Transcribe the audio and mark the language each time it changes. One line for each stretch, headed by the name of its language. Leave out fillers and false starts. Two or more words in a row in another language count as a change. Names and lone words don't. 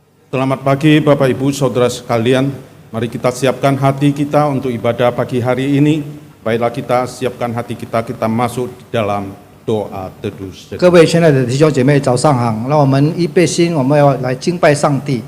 Indonesian: Selamat pagi Bapak Ibu Saudara sekalian. Mari kita siapkan hati kita untuk ibadah pagi hari ini. Baiklah kita siapkan hati kita, kita masuk di dalam doa teduh.
Chinese: 各位亲爱的弟兄姐妹，早上好！让我们预备心，我们要来敬拜上帝。